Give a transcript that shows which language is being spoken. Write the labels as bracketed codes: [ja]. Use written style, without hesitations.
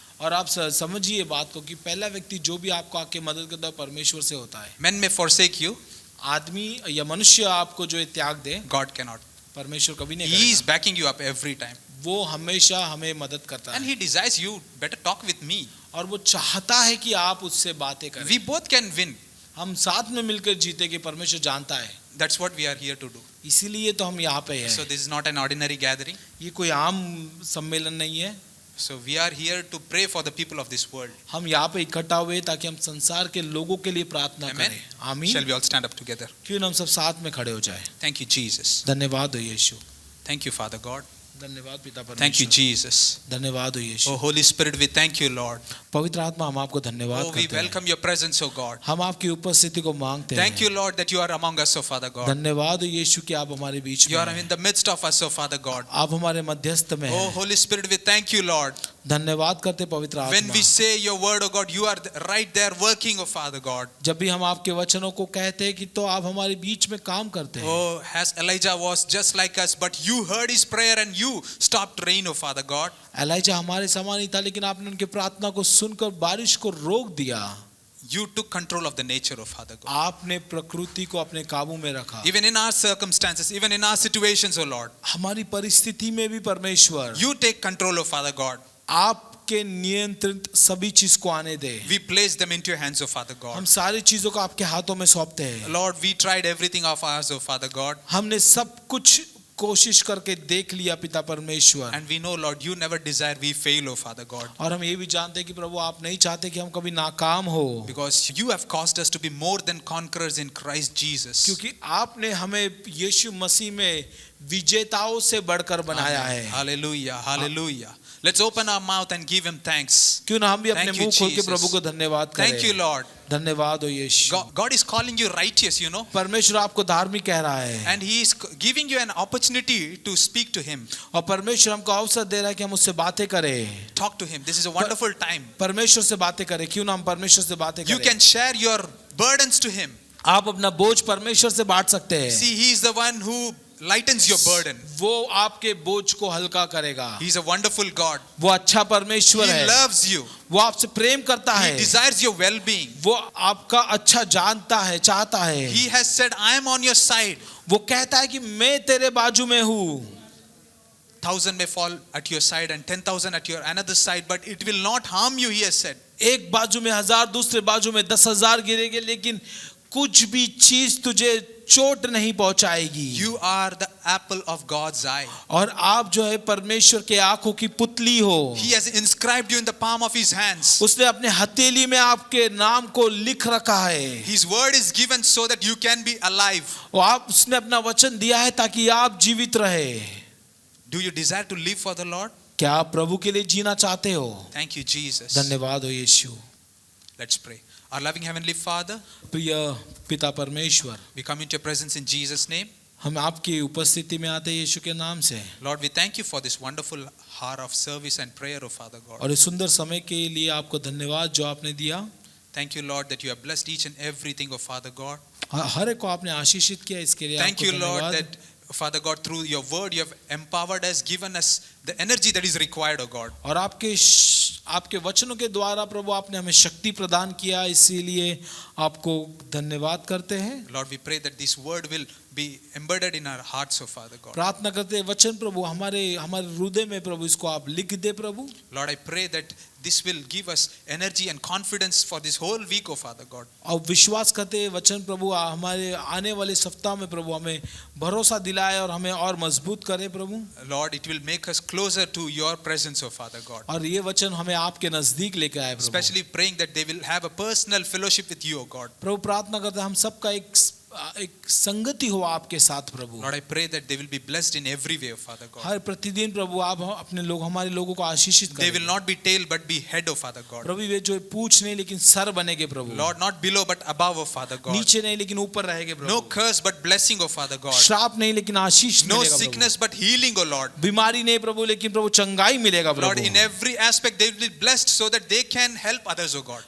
[hi] और आप समझिए बात को कि पहला व्यक्ति जो भी आपको आके मदद करता है परमेश्वर से होता है। [en] Men may forsake you, [hi] आदमी या मनुष्य आपको जो ये त्याग दे, [en] God cannot. [hi] परमेश्वर कभी नहीं [en] He is [hi] करेगा। [en] backing you up every time. [hi] वो हमेशा हमें मदद करता [en] And [hi] है [en] he desires you better talk with me. [hi] और वो चाहता है कि आप उससे बातें करें। [en] We both can win. [hi] हम साथ में मिलकर जीते कि परमेश्वर जानता है, [en] That's what we are here to do. [hi] इसीलिए तो हम यहाँ पे [en] So [hi] हैं। [en] this is not an ordinary gathering. [hi] ये कोई आम सम्मेलन नहीं है। [en] So we are here to pray for the people of this world. [hi] हम यहाँ पे इकट्ठा हुए ताकि हम संसार के लोगों के लिए प्रार्थना [en] Amen. [hi] करें। [en] Shall [hi] आमीन। [en] we all stand up together? [hi] क्यों ना हम सब साथ में खड़े हो जाए। [en] Thank you, Jesus. [hi] धन्यवाद हो यीशु, [en] Thank you, Father God. [hi] धन्यवाद पिता [en] Thank you, [hi] परमेश्वर, [en] Jesus. [hi] धन्यवाद हो [en] Oh, [hi] Yeshu. [en] Holy Spirit, we thank you, Lord. [hi] पवित्र आत्मा हम आपको धन्यवाद [en] Oh, we [hi] करते हैं, [en] welcome your presence, oh God. [hi] हम आपकी उपस्थिति को मांगते [en] Thank [hi] हैं। [en] you, Lord, that you are among us, oh Father God. [hi] धन्यवाद हो यीशु कि आप हमारे बीच [en] You [hi] में [en] are [hi] हैं। [en] in the midst of us, oh Father God. [hi] आप हमारे मध्यस्थ में [en] Oh, [hi] हैं। [en] Holy Spirit, we thank you, Lord. [hi] धन्यवाद करते पवित्र [en] When [hi] आत्मा, [en] we say your word, oh God, you are right there working, oh Father God. [hi] जब भी हम आपके वचनों को कहते हैं कि तो आप हमारे बीच में काम करते हैं। [en] Oh, as Elijah was just like us, but you heard his prayer and you stopped rain, oh Father God. [hi] ELISA हमारे समान ही था, लेकिन आपने उनकी प्रार्थना को सुनकर बारिश को रोक दिया। [en] You took control of the nature, oh Father God. [hi] आपने प्रकृति को अपने काबू में रखा। [en] Even in our circumstances, even in our situations, oh Lord, [hi] हमारी परिस्थिति में भी परमेश्वर [en] you take control, oh Father God. [hi] आपके नियंत्रित सभी चीज को आने दे। [en] We place them into your hands, oh Father [hi] हम [en] God. [hi] सारी चीजों को आपके हाथों में सौंपते हैं। [en] Lord, we tried everything of ours, oh Father God. [hi] हमने सब कुछ कोशिश करके देख लिया पिता परमेश्वर, [en] And we know, Lord, you never desire we fail, oh Father God. [hi] और हम ये भी जानते हैं कि प्रभु आप नहीं चाहते कि हम कभी नाकाम हो, [en] Because you have caused us to be more than conquerors in Christ Jesus. [hi] क्योंकि आपने हमें यीशु मसीह में विजेताओं से बढ़कर बनाया है। [en] Hallelujah, hallelujah. Let's open our mouth and give him thanks. [hi] क्यों ना हम भी अपने [en] Thank you, [hi] मुंह खोल के [en] Jesus. [hi] प्रभु को धन्यवाद करें। [en] Thank you, Lord. [hi] धन्यवाद हो यीशु। [en] God is calling you righteous, you know, [hi] परमेश्वर आपको धार्मिक कह रहा है, [en] and He is giving you an opportunity to speak to Him. [hi] और परमेश्वर हमको अवसर दे रहा है कि हम उससे बातें करें। [en] Talk to Him. This is a wonderful time. [hi] परमेश्वर से बातें करें। क्यों ना हम परमेश्वर से बातें [en] You [hi] करें। [en] can share your burdens to Him. [hi] आप अपना बोझ परमेश्वर से बांट सकते हैं। [en] See, He is the one who lightens your burden. [hi] वो आपके बोझ को हल्का करेगा। [en] He is a wonderful God. [hi] वो अच्छा [en] He [hi] परमेश्वर है। [en] loves you. [hi] वो आपसे प्रेम करता [en] He [hi] है। [en] desires your well-being. [hi] वो आपका अच्छा जानता है, चाहता है। [en] He has said, I am on your side. [hi] वो कहता है कि मैं तेरे बाजू में हूँ। [en] 1,000 may fall at your side and 10,000 at your another side, but it will not harm you, He has said. [hi] एक बाजू में 1000, दूसरे बाजू में 10,000 गिरेंगे, लेकिन कुछ भी चीज तुझे चोट नहीं पहुंचाएगी। [en] You are the apple of God's eye. [hi] और आप जो है परमेश्वर के आंखों की पुतली हो। [en] He has inscribed you in the palm of His hands. [hi] उसने अपने हथेली में आपके नाम को लिख रखा है। [en] His word is given so that you can be alive. [hi] और आप उसने अपना वचन दिया है ताकि आप जीवित रहे। [en] Do you desire to live for the Lord? [hi] क्या आप प्रभु के लिए जीना चाहते हो? [en] Thank you, Jesus. [hi] धन्यवाद हो यीशु। [en] Let's pray. Our loving Heavenly Father, [hi] प्रिय पिता परमेश्वर, [en] we come into your presence in Jesus' name. [hi] हम आपकी उपस्थिति में आते हैं यीशु के नाम से। [en] Lord, we thank you for this wonderful hour of service and prayer, oh Father God. [hi] और इस सुंदर समय के लिए आपको धन्यवाद जो आपने दिया। [en] Thank you, Lord, that you have blessed each and everything, oh Father God. [hi] हर एक को आपने आशीषित किया, इसके लिए [en] Thank [hi] आपको [en] you, Lord, [hi] धन्यवाद। [en] that Father God, through your word, you have empowered us, given us the energy that is required, oh God. [hi] और आपके वचनों के द्वारा प्रभु आपने हमें शक्ति प्रदान किया, इसीलिए आपको धन्यवाद करते हैं। [en] Lord, we pray that this word will be embedded in our hearts, oh Father God. [hi] प्रार्थना करते हैं वचन प्रभु हमारे हृदय में प्रभु इसको आप लिख दे प्रभु। [en] Lord, I pray that this will give us energy and confidence for this whole week, oh Father God. [hi] और विश्वास करते हैं वचन प्रभु हमारे आने वाले सप्ताह में प्रभु हमें भरोसा दिलाए और हमें और मजबूत करे प्रभु। [en] Lord, it will make us closer to your presence, oh Father God. [hi] और ये वचन हमें आपके नजदीक लेके आए प्रभु। [en] Especially praying that they will have a personal fellowship with you, oh God. [hi] प्रभु प्रार्थना करते हैं हम सबका एक संगति हो आपके साथ प्रभु। [en] Lord, I pray that they will be blessed in every way, oh Father God. [hi] हर प्रतिदिन प्रभु आप अपने हमारे लोगों को आशीषित [en] They [hi] करें। [en] will not be tail but be head, oh Father God. [hi] प्रभु वे जो पूछ नहीं लेकिन सर बनेंगे प्रभु। [en] Lord, not below but above, oh Father God. [hi] नीचे नहीं लेकिन ऊपर रहेंगे प्रभु। [en] No curse but blessing, oh Father God. [hi] श्राप नहीं लेकिन आशीष [en] No [hi] मिलेगा प्रभु। [en] sickness but healing, oh Lord. [hi] बीमारी नहीं प्रभु लेकिन प्रभु चंगाई मिलेगा [en] Lord, [hi] Prabhu. [en] in every aspect they will be blessed so that they can help others, oh God.